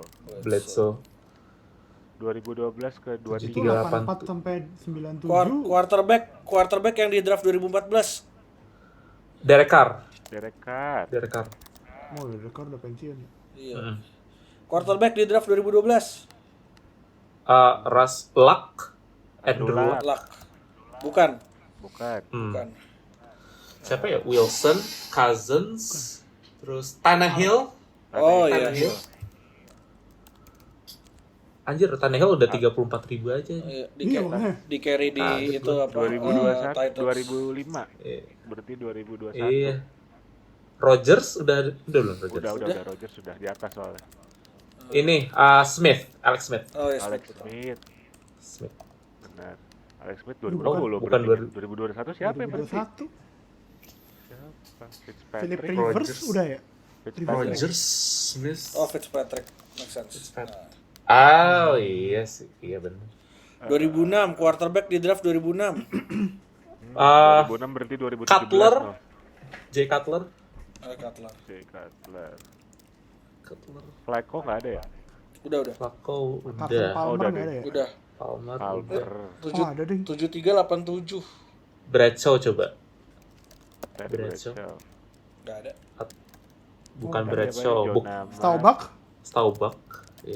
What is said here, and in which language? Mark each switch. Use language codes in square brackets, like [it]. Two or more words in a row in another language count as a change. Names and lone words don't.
[id] Bledsoe. 2012 ke Itu 23. 84 sampai 97. Quarterback yang di draft 2014. Derek Carr. Derek Carr. Oh, Derek Carr udah pensiun. Iya. Quarterback di draft 2012. Russ Luck. Andrew Luck. Luck. Bukan. Bukan. Siapa ya? Wilson, Cousins, terus Tannehill. Oh iya. Tannehill. Anjir, Tannehill udah 34.000 aja. Iya, makanya. Di carry di itu apa? 2021, Titans. 2005. Iya. Berarti 2021. Iya. Rodgers udah belum Rodgers? Udah Rodgers sudah di atas soalnya. Ini Alex Smith. Oh iya. Alex Smith. Benar. Alex Smith 2020 bukan berarti. 2021 siapa yang berarti? 2021. Siapa? Philip Fitzpatrick. Rivers Rodgers. udah ya? Fitzpatrick. Rodgers, Smith. Oh, Fitzpatrick. [en] Make sense. [id] Oh iya sih, iya benar. 2006 quarterback di draft 2006. 2006 berarti 2017. Cutler. no? Jay Cutler. Cutler. Jay Cutler. Cutler. Flacco nggak ada ya? Udah. Flacco Carson udah. Palmer udah nggak ada ya? Udah. Palmer. Palmer. Oh, ada deh. 7387. Bradshaw coba. Ted Bradshaw. Bradshaw. Enggak ada. Bukan Ada Bradshaw, apa ya? Jonah Staubach, Staubach. Iya.